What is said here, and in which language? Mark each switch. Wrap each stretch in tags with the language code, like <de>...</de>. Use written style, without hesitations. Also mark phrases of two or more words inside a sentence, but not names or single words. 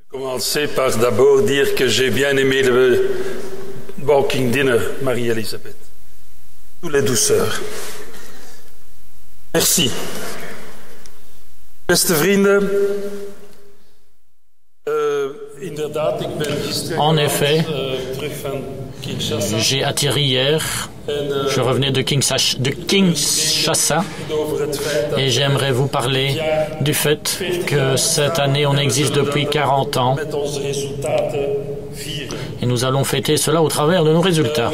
<fr>commencer par d'abord dire que j'ai bien aimé le</fr> <en>Walking Dinner,</en> <fr>Marie-Elisabeth. Toutes les douceurs. Merci.</fr> <nl>Beste vrienden, inderdaad, ik ben gisteren</nl> <fr>en effet,</fr> <nl>terug van Kinshasa.</nl> <fr>j'ai atterri hier, je revenais de Kinshasa et j'aimerais vous parler du fait que cette année on existe depuis 40 ans et nous allons fêter cela au travers de nos résultats.</fr>